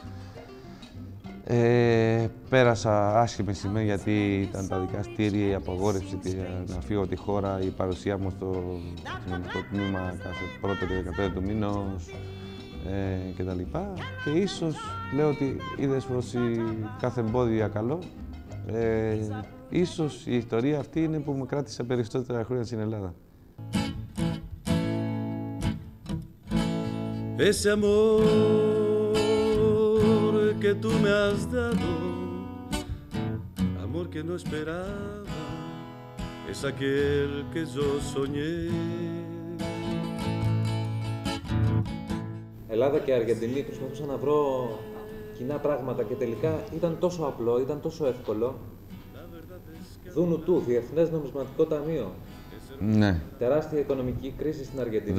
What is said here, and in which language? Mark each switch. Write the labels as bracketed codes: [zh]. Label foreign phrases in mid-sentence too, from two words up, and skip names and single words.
[el] Πέρασα άσχημη στιγμή γιατί ήταν τα δικαστήρια, η απαγόρευση να φύγω από τη χώρα, η παρουσία μου στο κοινωνικό τμήμα κάθε πρώτο και 15 του μήνος κτλ. Και ίσως λέω ότι είδες πως κάθε εμπόδιο για καλό. Ίσως η ιστορία αυτή είναι που με κράτησε περισσότερα χρόνια στην Ελλάδα. [es] Ese amor que tú me has dado, amor que no esperaba, es aquel que yo soñé. [el] Ελλάδα και Αργεντινή προσπαθούσα να βρω κοινά πράγματα και τελικά ήταν τόσο απλό, ήταν τόσο εύκολο. Δούνου του, Διεθνές Νομισματικό Ταμείο. Ναι. Τεράστια οικονομική κρίση στην Αργεντινή.